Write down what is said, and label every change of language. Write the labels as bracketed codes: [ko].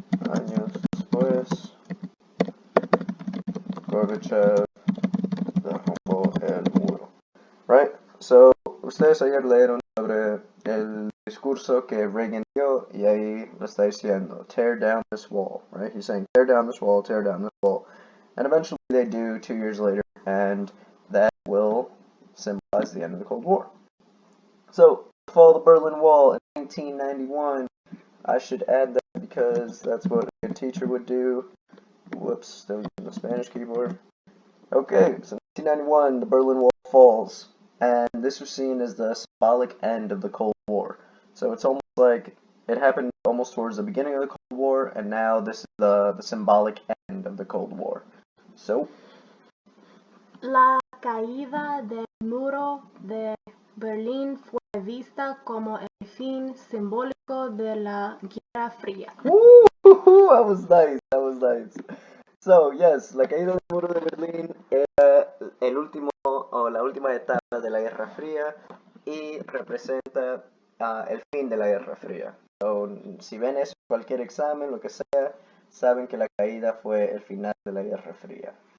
[es] Años después, Gorbachev derrumbó el muro. [en] Right? So, [es] ustedes ayer leyeron sobre el discurso que Reagan dio y ahí lo está diciendo, [en] tear down this wall, right? He's saying, tear down this wall, tear down this wall. And eventually they do 2 years later, and that will symbolize the end of the Cold War. So, the fall of the Berlin Wall in 1991, I should add that because that's what a good teacher would do. Whoops, still using the Spanish keyboard. Okay, so 1991, the Berlin Wall falls, and this was seen as the symbolic end of the Cold War. So it's almost like it happened almost towards the beginning of the Cold War, and now this is the symbolic end of the Cold War. So, [es] La caída del muro de Berlín fue vista como el fin simbólico de la Guerra Fría. [en] woo, that was nice, that was nice. So, yes, [es] la caída del muro de Berlín era el último o la última etapa de la Guerra Fría y representa el fin de la Guerra Fría. [en] So, [es] si ven eso en cualquier examen, lo que sea, saben que la caída fue el final de la Guerra Fría.